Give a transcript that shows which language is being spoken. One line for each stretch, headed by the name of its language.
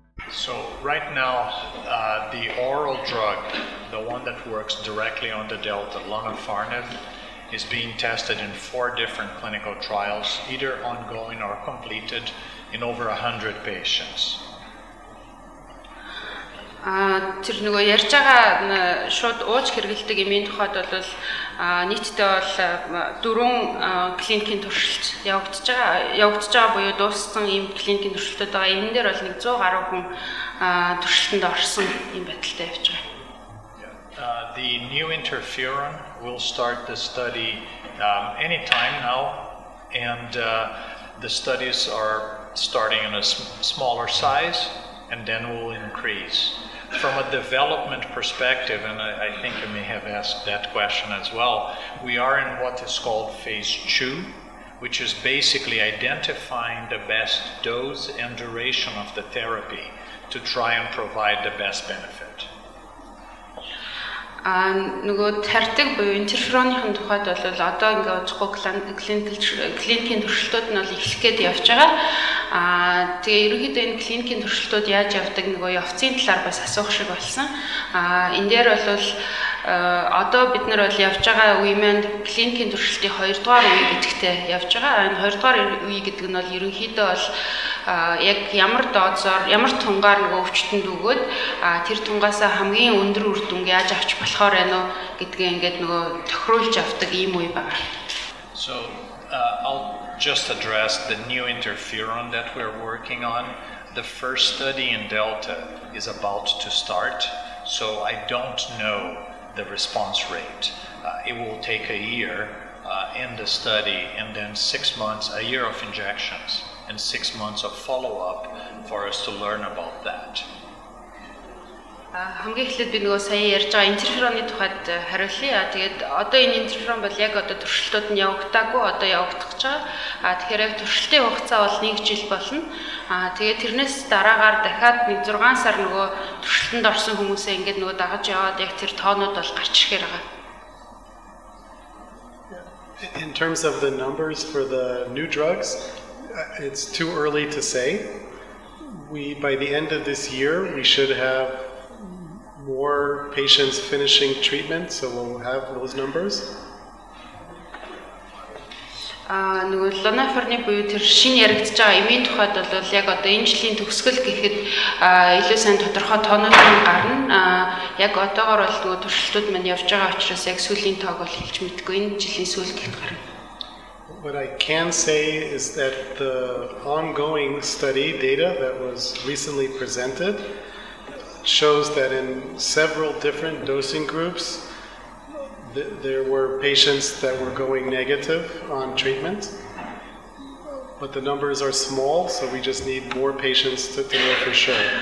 English: So right now, the oral drug, the one that works directly on the delta, lonafarnib, is being tested in 4 different clinical trials, either ongoing or completed in over 100 patients.
Mongolian: Тэр нөгөө ярьж байгаа шууд ууж хэрэгэлдэг эмийн тухайд бол нийтдээ бол 4 клиникийн туршилт явагдаж байгаа буюу дууссан ийм клиникийн туршилтууд байгаа. Энэ дээр бол 100 гаруй хүн туршилтанд орсон ийм байдалтай явж байгаа.
English: The new interferon will start the study anytime now, and the studies are starting in a smaller size and then will increase. From a development perspective, and I think you may have asked that question as well, we are in what is called phase 2, which is basically identifying the best dose and duration of the therapy to try and provide the best benefit.
Mongolian: Нөгөө тарьдаг буюу интерфероныхын тухайд бол одоо ингээд очихгүй клиникийн туршилтууд нь бол эхлэх гээд явж байгаа. Тэгээ ерөнхийдөө энэ клиникийн туршилтууд яаж явдаг нөгөө явцын талаар бас асуух шиг болсон. Энэ дээр бол одоо бид нар бол явж байгаа үе маань клиникийн туршилтын 2 дугаар үе гэдэгтэй явж байгаа. Энэ 2 дугаар үе гэдэг нь бол ерөнхийдөө бол яг ямар дозоор ямар тунгаар нөгөө өвчтөнд өгөөд тэр тунгаасаа хамгийн өндөр үр дүнг яаж авч болохоор байна уу гэдгээ ингээд нөгөө тохируулж авдаг ийм үе байна.
English: So I'll just address the new interferon that we're working on. The first study in Delta is about to start, so I don't know the response rate. It will take a year in the study, and then 6 months, a year of injections, and 6 months of follow-up for us to learn about that.
Mongolian: Хамгийн эхлээд би нөгөө сая ярьж байгаа интерфероны тухайд хариулъя. Тэгээд одоо энэ интерферон бол яг одоо туршилтууд нь явагдаагүй, одоо явагдах гэж байгаа. Тэгэхээр яг туршилтын хугацаа бол 1 жил болно. Тэгээд тэрнээс дараагаар дахиад 6 сар нөгөө туршилтанд орсон хүмүүсээ ингээд нөгөө дагаж яваад яг тэр тоонууд бол гарч ирэхээр байгаа.
English: In terms of the numbers for the new drugs, it's too early to say. by the end of this year, we should have more patients finishing treatment, so we'll have those numbers.
Mongolian: Нөгөө лонафорны буюу тэр шинэ яригдж байгаа эмийн тухайд бол яг одоо энэ жилийн төгсгөл гэхэд илүү сайн тодорхой тоонууд гарна. Яг одоогоор бол нөгөө туршилтууд маань явж байгаа учраас яг сүүлийн тоог бол хэлж мэдгүй энэ жилийн сүүл гэхэд гарна.
English: What I can say is that the ongoing study data that was recently presented shows that in several different dosing groups there were patients that were going negative on treatment, but the numbers are small, so we just need more patients to know for sure.